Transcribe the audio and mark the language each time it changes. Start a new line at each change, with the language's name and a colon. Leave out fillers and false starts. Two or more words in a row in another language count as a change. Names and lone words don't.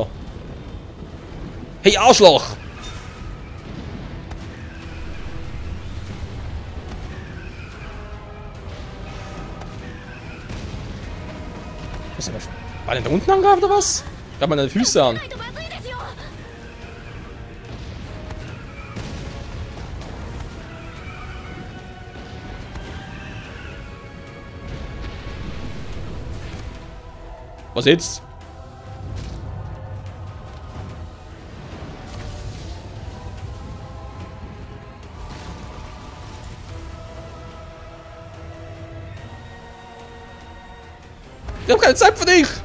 German: Hey, Arschloch! Was ist denn da? War der da unten angreift oder was? Gab meine Füße an.
Japanese: ないとまずいですよ
German: Was jetzt? Ich hab keine Zeit für dich!